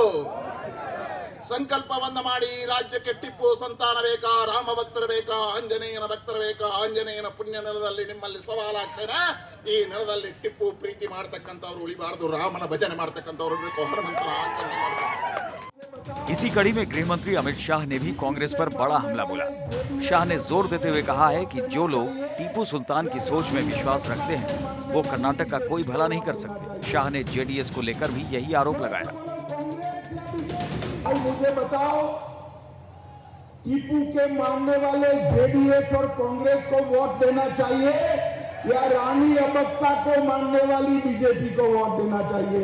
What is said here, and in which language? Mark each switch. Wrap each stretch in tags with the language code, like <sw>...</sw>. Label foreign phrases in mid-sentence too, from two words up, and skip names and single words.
<kn>ಸಂಕಲ್ಪವನ್ನ ಮಾಡಿ ರಾಜ್ಯಕ್ಕೆ ಟಿಪ್ಪು ಸಂತಾನ ಬೇಕಾ, ರಾಮ ಭಕ್ತರು ಬೇಕಾ, ಆಂಜನೇಯನ ಭಕ್ತರು ಬೇಕಾ? ಆಂಜನೇಯನ ಪುಣ್ಯ ನೆಲದಲ್ಲಿ ನಿಮ್ಮಲ್ಲಿ ಸವಾಲಾಗ್ತೇನೆ. ಈ ನೆಲದಲ್ಲಿ ಟಿಪ್ಪು ಪ್ರೀತಿ ಮಾಡ್ತಕ್ಕಂಥವ್ರು ಉಳಿಬಾರದು, ರಾಮನ ಭಜನೆ ಮಾಡ್ತಕ್ಕಂಥವ್ರು ಬೇಕು, ಹನುಮಂತನ ಆಚರಣೆ ಮಾಡಬೇಕು।</kn> <hi>इसी कड़ी में गृह मंत्री अमित शाह ने भी कांग्रेस पर बड़ा हमला बोला। शाह ने जोर देते हुए कहा है कि जो लोग टीपू सुल्तान की सोच में विश्वास रखते हैं वो कर्नाटक का कोई भला नहीं कर सकते। शाह ने जेडीएस को लेकर भी यही आरोप लगाया। मुझे बताओ, टीपू के मानने वाले जेडीएस और कांग्रेस को वोट देना चाहिए या रानी अबक्का को मानने वाली बीजेपी को वोट देना चाहिए?</hi>